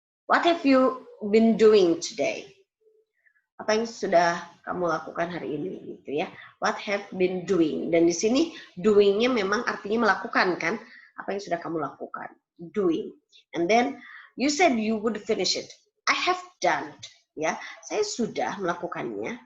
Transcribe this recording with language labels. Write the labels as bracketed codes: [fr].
[en] What have you been doing today? [id] Apa yang sudah kamu lakukan hari ini gitu ya. [en] What have been doing. [id] Dan di sini doing-nya memang artinya melakukan kan. Apa yang sudah kamu lakukan. [en] Doing. And then you said you would finish it. I have done. [id] Ya, saya sudah melakukannya.